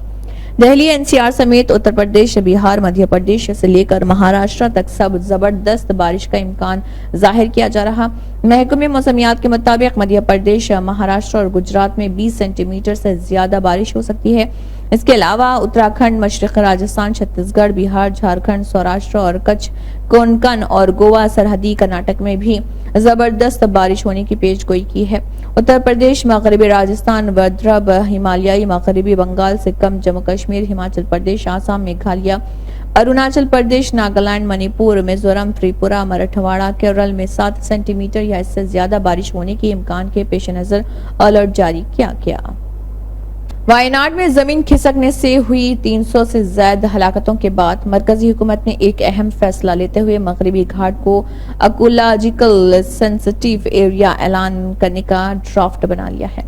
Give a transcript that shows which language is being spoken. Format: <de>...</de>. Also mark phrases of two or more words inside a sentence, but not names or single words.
<ur>دہلی، NCR سمیت اتر پردیش، بہار، مدھیہ پردیش سے لے کر مہاراشٹر تک سب زبردست بارش کا امکان ظاہر کیا جا رہا۔ محکمہ موسمیات کے مطابق مدھیہ پردیش، مہاراشٹر اور گجرات میں 20 سینٹی میٹر سے زیادہ بارش ہو سکتی ہے۔ اس کے علاوہ اتراکھنڈ، مشرقی راجستھان، چھتیس گڑھ، بہار، جھارکھنڈ، سوراشٹر اور کچھ، کونکن اور گوا، سرحدی کرناٹک میں بھی زبردست بارش ہونے کی پیش گوئی کی ہے۔ اتر پردیش، مغربی راجستھان، ودربھ، ہمالیائی مغربی بنگال، سکم، جموں کشمیر، ہماچل پردیش، آسام، میگھالیہ، اروناچل پردیش، ناگالینڈ، منی پور، میزورم، تریپورہ، مراٹھواڑہ، کیرل میں 7 سینٹی میٹر یا اس سے زیادہ بارش ہونے کے امکان کے پیش نظر الرٹ جاری کیا گیا۔ وائناڈ میں زمین کھسکنے سے ہوئی 300 سے زائد ہلاکتوں کے بعد مرکزی حکومت نے ایک اہم فیصلہ لیتے ہوئے مغربی گھاٹ کو</ur> <en>ecological sensitive area</en> <ur>اعلان کرنے کا ڈرافٹ بنا لیا ہے۔</ur>